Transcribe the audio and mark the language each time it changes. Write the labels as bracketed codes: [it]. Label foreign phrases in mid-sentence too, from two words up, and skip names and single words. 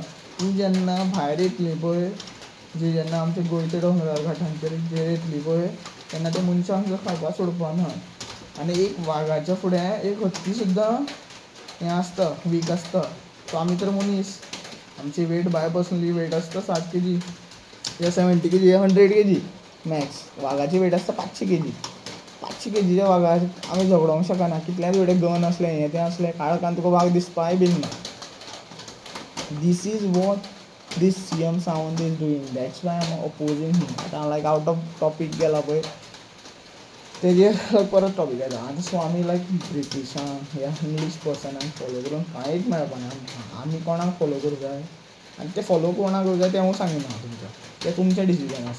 [kok] तीं जेन्ना भायर येतलीं पळय जीं जेन्ना आमच्या गोंयच्या डोंगरार घाटांचेर येतलीं पळय तेन्ना ते मनशांक खावपाक सोडपा ना. आनी एक वाघाच्या फुड्यान एक हत्ती सुद्दां हें आसता, वीक आसता. सो आमी तर मनीस, आमची वेट [en] by personally [kok] वेट आसता 60 kg या 70 kg या 100 kg मॅक्स. वाघाची वेट आसता 500 kg. 500 kgच्या वाघार आमी झगडोंक शकना. कितल्याच कडेन गन असलें हें तें असलें, काळखान तुका वाघ दिसपाय बीन ना. [en] This is what this CM Sawant is doing. That's why I am opposing him. [kok] आतां लायक [en] out of topic [kok] गेला पळय तेजेर परत टॉपीक येता. आतां सो आमी लायक ब्रिटिशांक ह्या इंग्लीश पर्सनांक फॉलो करून कांयच मेळपाना. आमी कोणाक फॉलो करूं जाय आनी ते फॉलो कोणाक करूं जाय तें हांव सांगिना तुमकां. तें तुमचें डिसिजन आसा.